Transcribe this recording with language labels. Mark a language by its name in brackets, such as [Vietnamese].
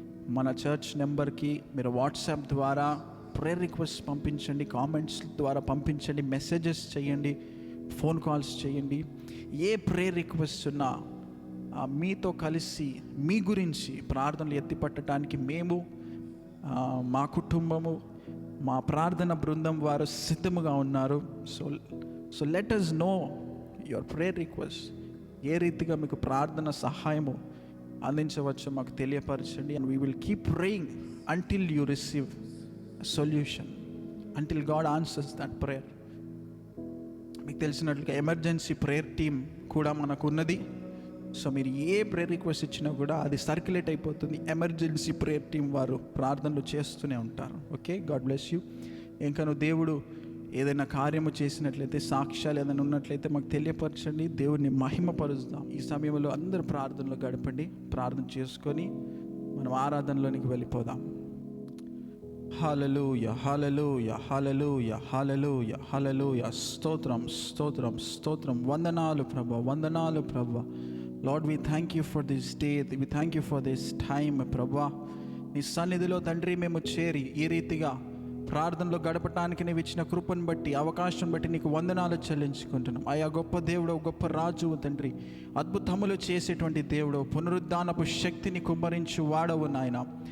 [Telugu] మన చర్చ్ నెంబర్కి మీరు వాట్సాప్ ద్వారా ప్రేయర్ రిక్వెస్ట్ పంపించండి, కామెంట్స్ ద్వారా పంపించండి, మెసేజెస్ చేయండి, ఫోన్ కాల్స్ చేయండి. ఏ ప్రేయర్ రిక్వెస్ట్ ఉన్నా మీతో కలిసి మీ గురించి ప్రార్థనలు ఎత్తిపట్టడానికి మేము, మా కుటుంబము, మా ప్రార్థన బృందం వారు సిద్ధముగా ఉన్నారు. [English] So let us know your prayer request. [Telugu] ఏ రీతిగా మీకు ప్రార్థన సహాయము అందించవచ్చో మాకు తెలియపరచండి. [English] And we will keep praying until you receive solution, until God answers that prayer. [Telugu] మీకు తెలిసినట్లుగా ఎమర్జెన్సీ ప్రేయర్ టీమ్ కూడా మనకు ఉన్నది. సో మీరు ఏ ప్రేయర్ రిక్వెస్ట్ ఇచ్చినా కూడా అది సర్క్యులేట్ అయిపోతుంది. ఎమర్జెన్సీ ప్రేయర్ టీం వారు ప్రార్థనలు చేస్తూనే ఉంటారు. Okay, [English] God bless you. [Telugu] ఇంకా నువ్వు దేవుడు ఏదైనా కార్యము చేసినట్లయితే, సాక్ష్యాలు ఏదైనా ఉన్నట్లయితే మాకు తెలియపరచండి. దేవుడిని మహిమపరుస్తాం. ఈ సమయంలో అందరూ ప్రార్థనలో గడపండి. ప్రార్థన చేసుకొని మనం ఆరాధనలోనికి వెళ్ళిపోదాం. హల్లెలూయా, హల్లెలూయా, హల్లెలూయా, హల్లెలూయా, హల్లెలూయా. స్తోత్రం, స్తోత్రం, స్తోత్రం. వందనాలు ప్రభా, వందనాలు ప్రభా. [English] Lord, we thank you for this day. We thank you for this time, ప్రభా. [Telugu] నీ సన్నిధిలో తండ్రి మేము చేరి ఈ రీతిగా ప్రార్థనలో గడపటానికి నీవు ఇచ్చిన కృపను బట్టి, అవకాశం బట్టి నీకు వందనాలు చెల్లించుకుంటున్నాం. ఆయా గొప్ప దేవుడు, గొప్ప రాజువు తండ్రి, అద్భుతములు చేసేటువంటి దేవుడు, పునరుద్ధానపు శక్తిని కుమ్మరించు వాడవు నాయన.